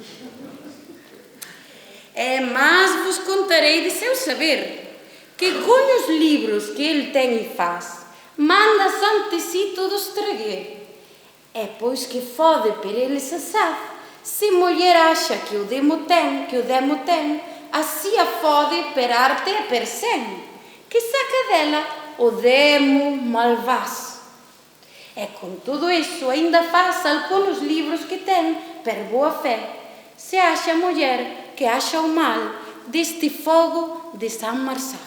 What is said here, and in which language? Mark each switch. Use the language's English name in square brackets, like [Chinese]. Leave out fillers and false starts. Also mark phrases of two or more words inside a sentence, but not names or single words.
[Galician] E mas vos contarei de seu saber, que con os libros que el ten e faz, manda ante si todos traguer. E pois que fode per eles asaz, se muller axa que o demo ten, así a fode per arte e per sen, que saca dela o demo malvaz. E con todo iso aínda faz algúns livros que ten per boa fe, se axa muller que axa o mal deste fogo de San Marçal.